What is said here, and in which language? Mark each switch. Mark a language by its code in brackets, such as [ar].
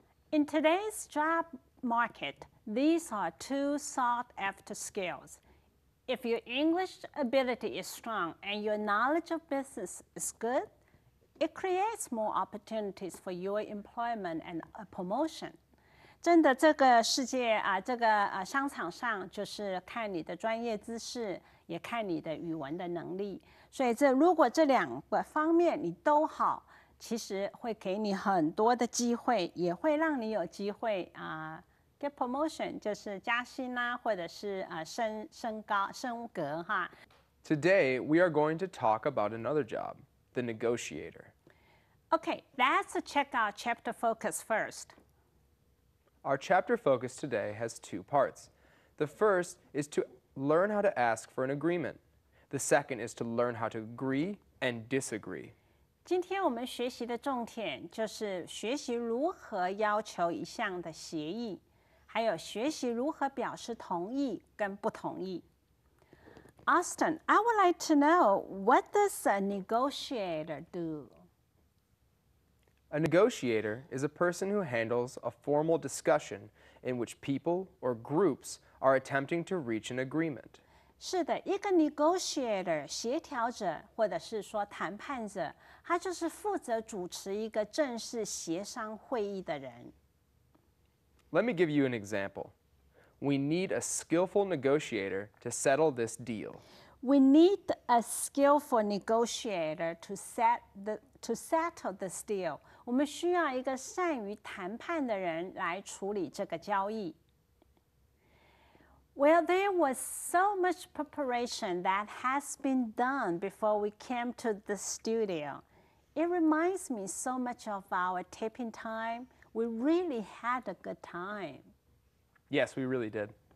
[en] In today's job market, these are two sought-after skills. If your English ability is strong and your knowledge of business is good, it creates more opportunities for your employment and a promotion. [zh] 真的，这个世界啊，商场上就是看你的专业知识，也看你的语文的能力。所以如果这两个方面你都好，其实会给你很多的机会，也会让你有机会 [en] get promotion， [zh] 就是加薪啦，或者是升格哈。 [en] Today we are going to talk about another job, the negotiator. Okay, let's check our chapter focus first. Our chapter focus today has two parts. The first is to learn how to ask for an agreement. The second is to learn how to agree and disagree. [zh] 今天我们学习的重点就是学习如何要求一项的协议，还有学习如何表示同意跟不同意。 [en] Austin, I would like to know, what does a negotiator do? A negotiator is a person who handles a formal discussion in which people or groups are attempting to reach an agreement. [zh] 是的，一个 negotiator 协调者或者是说谈判者，他就是负责主持一个正式协商会议的人。 [en] Let me give you an example. We need a skillful negotiator to settle this deal. We need a skillful negotiator to settle this deal. [zh] 我们需要一个善于谈判的人来处理这个交易。 [en] Well, there was so much preparation that has been done before we came to the studio. It reminds me so much of our taping time. We really had a good time. Yes, we really did.